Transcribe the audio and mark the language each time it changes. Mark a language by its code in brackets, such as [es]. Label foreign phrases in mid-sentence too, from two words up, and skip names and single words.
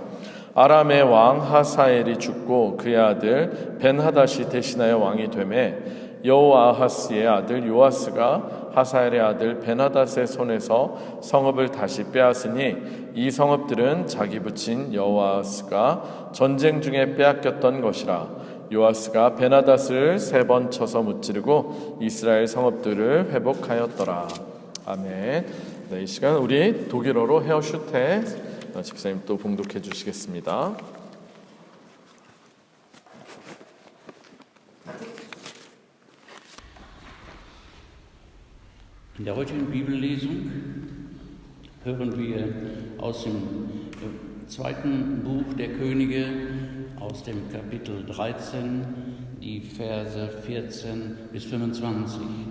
[ko] 아람의 왕 하사엘이 죽고 그의 아들 벤하닷이 대신하여 왕이 되매 여호아하스의 아들 요아스가 하사엘의 아들 벤하닷의 손에서 성읍을 다시 빼앗으니 이 성읍들은 자기 부친 여호아스가 전쟁 중에 빼앗겼던 것이라. 요아스가 벤하닷을 3번 쳐서 무찌르고 이스라엘 성읍들을 회복하였더라. 아멘. 이 시간 우리 독일어로 헤어슈테 집사님 또 봉독해 주시겠습니다. [de] In der heutigen Bibellesung hören wir aus dem zweiten Buch der Könige, aus dem Kapitel 13, die Verse 14 bis 25.